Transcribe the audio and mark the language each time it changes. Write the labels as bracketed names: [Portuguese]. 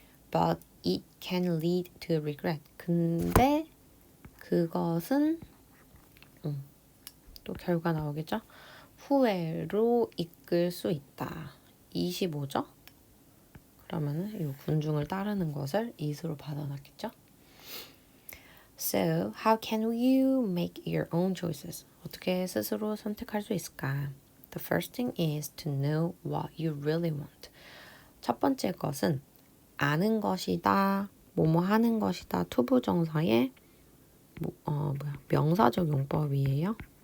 [English] But it can lead to regret. [Korean] 근데 그것은 또 결과 나오겠죠? 후회로 이끌 수 있다. 25죠? 그러면은 이 군중을 따르는 것을 it으로 받아놨겠죠? [English] So, how can you make your own choices? [Korean] 어떻게 스스로 선택할 수 있을까? [English] The first thing is to know what you really want. [Korean] 첫 번째 것은 아는 것이다, 뭐뭐 하는 것이다, 투부정사의 명사적 용법이에요.